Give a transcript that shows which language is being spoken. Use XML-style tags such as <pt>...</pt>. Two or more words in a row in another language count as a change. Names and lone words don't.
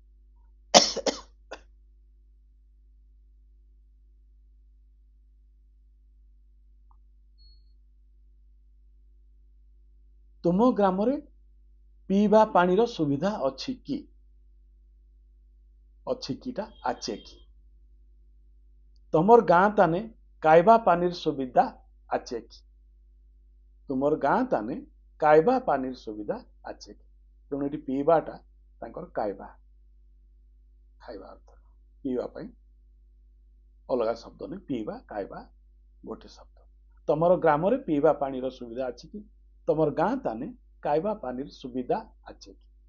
<or>ତୁମ ଗ୍ରାମରେ ପିଇବା ପାଣିର ସୁବିଧା ଅଛି କି? ଅଛି କିଟା ଆଛେ କି? ତମର ଗାଁ ତାନେ ଖାଇବା ପାଣିର ସୁବିଧା ଆଛେ କି? ତୁମର ଗାଁ ତାନେ କାଇବା ପାନିର ସୁବିଧା ଅଛି କି? ତେଣୁ ଏଠି ପିଇବାଟା ତାଙ୍କର କାଇବା, ଖାଇବା ଅର୍ଥ, ପିଇବା ପାଇଁ ଅଲଗା ଶବ୍ଦ ନୁହେଁ, ପିଇବା କାଇବା ଗୋଟେ ଶବ୍ଦ। ତମର ଗ୍ରାମରେ ପିଇବା ପାଣିର ସୁବିଧା ଅଛି କି? ତମର ଗାଁ ତାନେ କାଇବା ପାନିର ସୁବିଧା ଅଛି କି?</or>